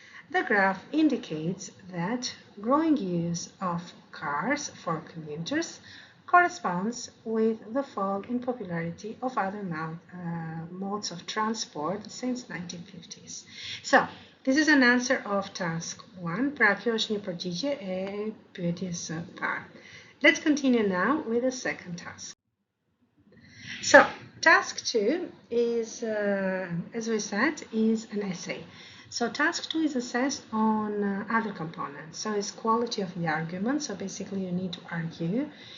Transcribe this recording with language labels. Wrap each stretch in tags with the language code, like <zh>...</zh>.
<en>The graph indicates that growing use of cars for commuters corresponds with the fall in popularity of other modes of transport since 1950s. So, this is an answer of task 1.</en> <sq>Pra kjo është një përgjigje e pyetjes së parë.</sq> <en>Let's continue now with the second task. So, task 2 is, as we said, is an essay. So task 2 is assessed on other components. So it's quality of the argument. So basically you need to argue.</en>